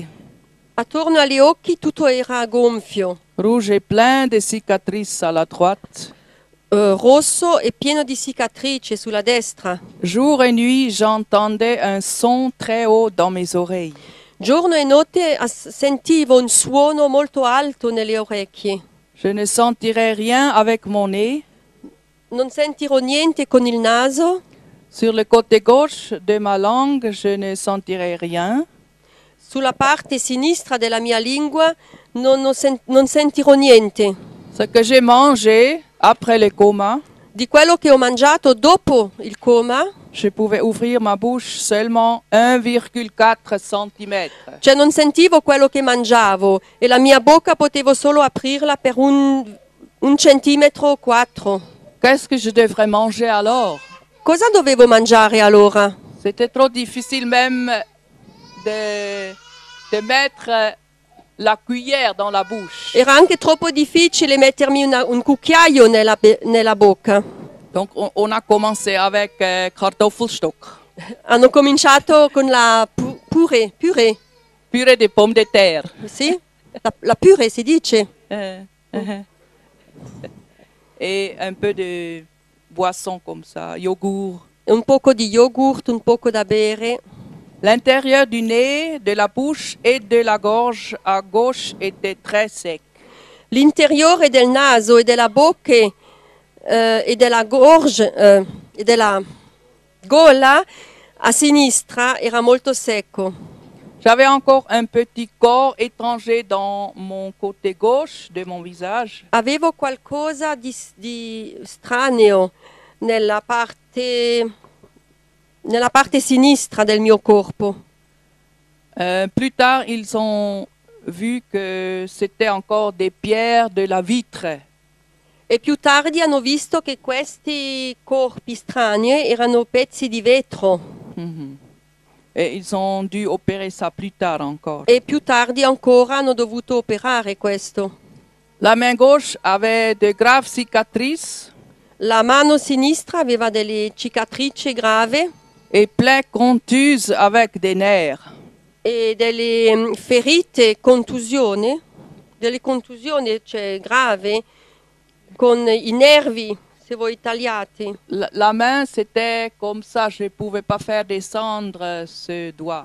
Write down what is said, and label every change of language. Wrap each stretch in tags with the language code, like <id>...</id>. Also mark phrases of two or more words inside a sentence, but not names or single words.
<it>Attorno agli occhi tutto era gonfio,</it> <fr>rouge et plein de cicatrices à la droite.</fr> <it>rosso e pieno di cicatrici sulla destra.</it> <fr>Jour et nuit, j'entendais un son très haut dans mes oreilles.</fr> <it>Giorno e notte sentivo un suono molto alto nelle orecchie.</it> <fr>Je ne sentirais rien avec mon nez.</fr> <it>Non sentirò niente con il naso.</it> <fr>Sur le côté gauche de ma langue, je ne sentirais rien.</fr> <it>Sulla parte sinistra della mia lingua non sentirò niente.</it> <fr>Ce que j'ai mangé après le coma,</fr> <it>Di quello che ho mangiato dopo il coma,</it> <fr>je pouvais ouvrir ma bouche seulement 1,4 cm.</fr> <it>cioè non sentivo quello che mangiavo e la mia bocca potevo solo aprirla per un centimetro o 4.</it> <fr>Qu'est-ce que je devrais manger alors?</fr> <it>Cosa dovevo mangiare allora?</it> <fr>C'était trop difficile même de mettre la cuillère dans la bouche.</fr> <it>Era anche troppo difficile mettermi un cucchiaio nella bocca.</it> <fr>Donc on a commencé avec Kartoffelstock,</fr> <it>Hanno cominciato con la purée,</it> <fr>purée de pommes de terre.</fr> <it>sì? La purée si dice.</it> <fr>Et un peu de boisson comme ça, yogourt.</fr> <it>Un poco di yogurt, un poco da bere.</it> <fr>L'intérieur du nez, de la bouche et de la gorge à gauche était très sec.</fr> <it>L'interiore del naso e della bocca e della gorge e della gola a sinistra era molto secco.</it> <fr>J'avais encore un petit corps étranger dans mon côté gauche de mon visage.</fr> <it>Avevo qualcosa di strano nella parte sinistra del mio corpo.</it> <fr>Plus tard, ils ont vu que c'était encore des pierres de la vitre.</fr> <it>E più tardi hanno visto che questi corpi strani erano pezzi di vetro.</it> <fr>Et ils ont dû opérer ça plus tard encore.</fr> <it>E più tardi ancora hanno dovuto operare questo.</it> <fr>La main gauche avait de graves cicatrices</fr> <it>La mano sinistra aveva delle cicatrici grave</it> <fr>et plaies contuses avec des nerfs.</fr> <it>e delle ferite, delle contusioni cioè, grave con i nervi, se voi tagliati.</it> <fr>La main, c'était comme ça, je ne pouvais pas faire descendre ce doigt.</fr>